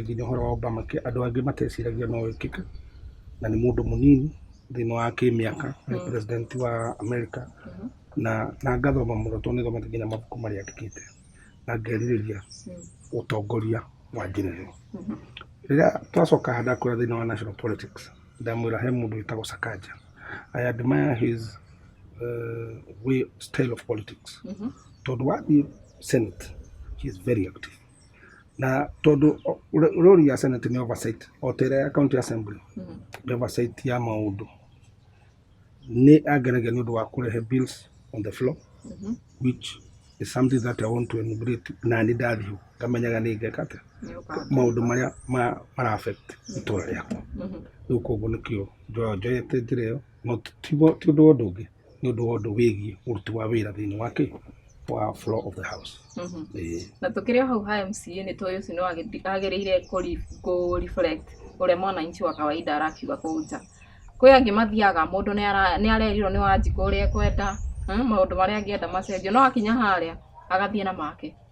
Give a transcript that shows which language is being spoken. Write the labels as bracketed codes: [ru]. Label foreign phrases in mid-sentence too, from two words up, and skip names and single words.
[ki] Nginya ũhoro wa Obama andũ aingĩ mateciragia no wĩkĩke, na nĩ mũndũ mũnini thĩinĩ wa kĩmĩaka, president wa Amerika. Na ngathoma mũno tondũ nĩthomete nginya mabuku marĩa andĩkĩte, na ngerirĩria ũtongoria wa njĩra ĩyo. Rĩrĩa twacoka handa kũrĩa thĩinĩ wa [en] national politics, [ki] ndamwĩra he mũndũ wĩtagwo Sakaja. [en] I admire his style of politics. [ki] Tondũ wathiĩ Senate, [en] he is very active. [ki] Na tondũ role ya Senate nĩ oversight, o ta ĩrĩa ya [en] county assembly [ki] nĩ oversight ya maũndũ. Nĩ angenagia nĩ ũndũ wa kũrehe [en] bills on the floor, which is something that I want to enumerate. [ki] Na nĩ ndathiĩ ngamenyaga nĩ ngeka atĩa maũndũ marĩa mara affect itũra rĩakwa. Rĩu koguo nĩkĩo njoyete njĩra ĩyo, no ti ũndũ wa ũndũ ũngĩ, nĩ ũndũ wa ũndũ wĩgiĩ ũruti wa wĩra thĩinĩ wa [en] floor of the house. [ki] Na tũkĩrĩ hau ha MCA nĩ tũĩ ũcio nĩ agĩrĩire kũ-reflect ũrĩa [sw] mwananchi wa kawaida [ki] arakiuga kũu nja. Kwĩ angĩ mathiaga mũndũ nĩ arerirwo nĩ Wanjikũ ũrĩa ekwenda, maũndũ marĩa angĩenda macenjio, no akinya harĩa agathiĩ na make.